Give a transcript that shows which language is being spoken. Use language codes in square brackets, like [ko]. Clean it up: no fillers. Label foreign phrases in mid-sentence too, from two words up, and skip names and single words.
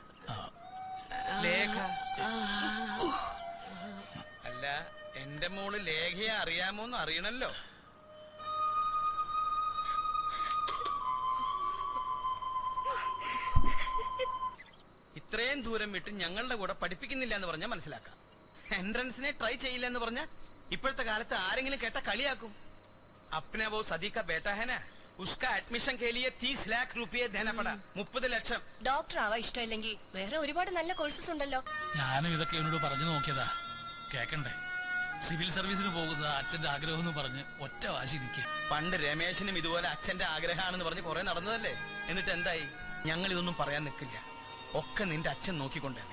[ml] അല്ല, എന്റെ മോള് ലേഖയെ അറിയാമോന്ന് അറിയണല്ലോ. ഇത്രയും ദൂരം വിട്ട് ഞങ്ങളുടെ കൂടെ പഠിപ്പിക്കുന്നില്ല എന്ന് പറഞ്ഞാൽ മനസ്സിലാക്കാം. എൻട്രൻസിനെ ട്രൈ ചെയ്യില്ല എന്ന് പറഞ്ഞാൽ ഇപ്പോഴത്തെ കാലത്ത് ആരെങ്കിലും കേട്ട കളിയാക്കും. [hi] अपने वो सदी का बेटा है ना, उसका एडमिशन के लिए 30 लाख रुपये देना पड़ा. [ml] 30 ലക്ഷം. ഡോക്ടർ ആവാ ഇഷ്ടമില്ലെങ്കിൽ വേറെ ഒരുപാട് നല്ല കോഴ്സസ് ഉണ്ടല്ലോ. ഞാനും ഇതൊക്കെ എന്നോട് പറഞ്ഞു നോക്കിയതാ, കേക്കണ്ടേ? സിവിൽ സർവീസിന് പോകുന്നത് അച്ഛന്റെ ആഗ്രഹം എന്ന് പറഞ്ഞ് ഒറ്റ വാശി നിൽക്കുക. പണ്ട് രമേശനും ഇതുപോലെ അച്ഛന്റെ ആഗ്രഹമാണെന്ന് പറഞ്ഞ് കുറെ നടന്നതല്ലേ. എന്നിട്ട് എന്തായി? ഞങ്ങൾ ഇതൊന്നും പറയാൻ നിൽക്കില്ല. ഒക്കെ നിന്റെ അച്ഛൻ നോക്കിക്കൊണ്ടല്ലേ.